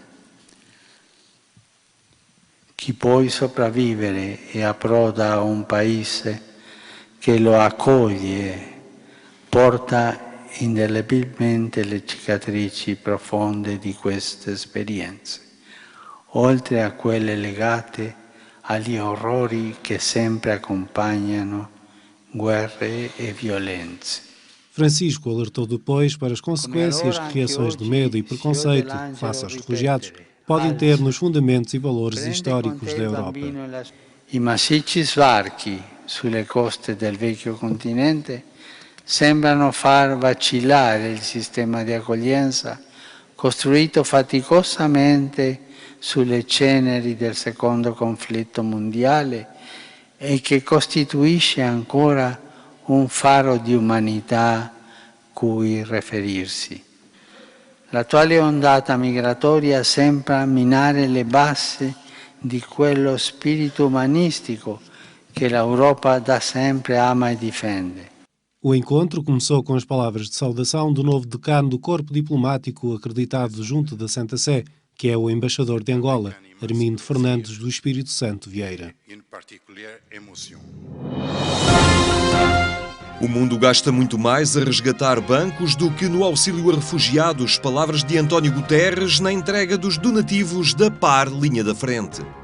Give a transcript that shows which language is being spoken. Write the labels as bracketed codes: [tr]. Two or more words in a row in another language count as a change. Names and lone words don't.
[it] Chi può sopravvivere e approda a un paese che lo accoglie porta indelebilmente le cicatrici profonde di queste esperienze, oltre a quelle legate agli orrori che sempre acompanhano guerre e violenze. [pt] Francisco alertou depois para as consequências que reações de medo e preconceito face aos refugiados podem ter nos fundamentos e valores históricos da Europa. [it] I massicci sbarchi sulle coste del vecchio continente sembrano far vacillare il sistema di accoglienza costruito faticosamente sulle ceneri del secondo conflitto mondiale e che costituisce ancora un faro di umanità cui riferirsi. L'attuale ondata migratoria sembra minare le basi di quello spirito umanistico che l'Europa da sempre ama e difende. [pt] O encontro começou com as palavras de saudação do novo decano do corpo diplomático acreditado junto da Santa Sé, que é o embaixador de Angola, Armindo Fernandes do Espírito Santo Vieira. O mundo gasta muito mais a resgatar bancos do que no auxílio a refugiados, palavras de António Guterres na entrega dos donativos da PAR Linha da Frente.